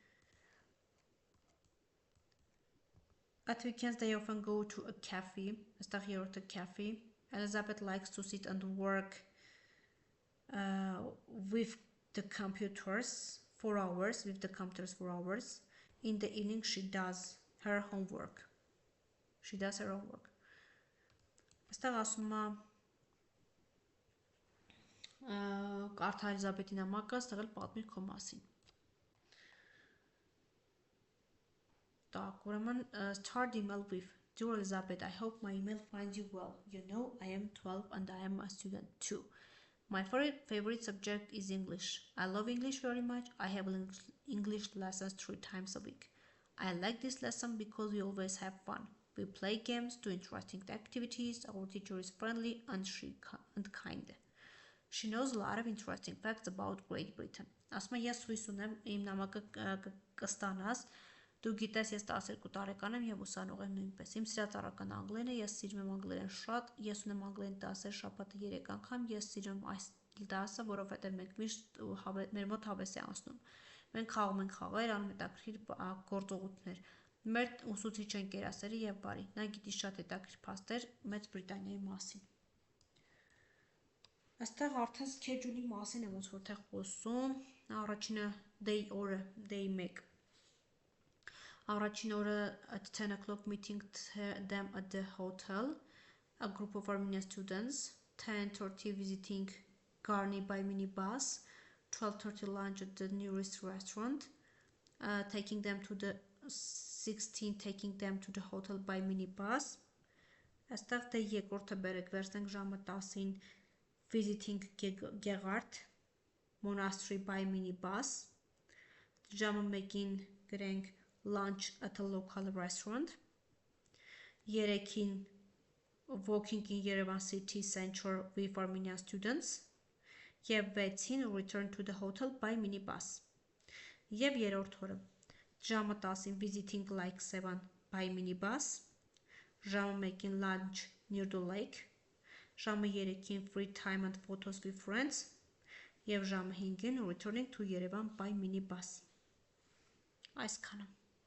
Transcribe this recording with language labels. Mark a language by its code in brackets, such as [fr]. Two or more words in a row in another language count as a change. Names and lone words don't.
[en] At weekends they often go to a cafe. Esta երրորդը cafe. Elizabeth likes to sit and work with the computers for hours. In the evening she does her homework. [hy] Այստեղ ասում է կարդա Էլիզաբեթի նամակը, ստեղ էլ պատմիր քո մասին։ [en] Так, ուրեմն start email with Dear Elizabeth, I hope my email finds you well. You know, I am 12 and I am a student too. My favorite subject is English. I love English very much. I have English lessons 3 times a week. I like this lesson because we always have fun. We play games, do interesting activities. Our teacher is friendly and kind. She knows a lot of interesting facts about Great Britain. [hy] Ասում եմ, ես հույս ունեմ իմ նամակը կստանաս. Դու գիտես, ես 12 տարեկան եմ եւ ուսանող եմ նույնպես։ Իմ սիրածառական անգլերեն է, ես սիրում եմ անգլերեն շատ, ես ունեմ անգլերեն դասեր շաբաթը 3 անգամ, ես սիրում այս դասը, որովհետեւ մենք միշտ մեր մոտ հավես է անցնում։ Մենք խաղում ենք խաղեր, անում հետաքրքիր գործողություններ։ Մեր ուսուցիչ ընկերասերի եւ բարի։ Նա գիտի շատ հետաքրքիր փաստեր Մեծ Բրիտանիայի մասին։ Այստեղ արդեն schedule-ի մասին եմ ոնց որ թե խոսում։ Առաջինը day օրը, [en] day 1 [hy] Առաջին օրը [en] at 10 o'clock meeting them at the hotel, a group of Armenian students, 10:30 visiting Garni by minibus, 12:30 lunch at the nearest restaurant, taking them to the 16 taking them to the hotel by minibus. [hy] Այստեղ դե երկրորդը բերեք վերցնենք ժամը 10-ին [en] visiting Gegard monastery by minibus. [hy] Ժամը 1-ին գրենք [en] lunch at a local restaurant. 3-ին walking in Yerevan city center with Armenian students. Եվ 6-ին return to the hotel by minibus. [hy] Եվ երրորդ օրը ժամը 10-ին [en] visiting like 7 by minibus. Ժամը 1-ին lunch near the lake. Ժամը 3-ին free time and photos with friends. Եվ ժամը 5-ին returning to Yerevan by minibus. [hy] Այսքանը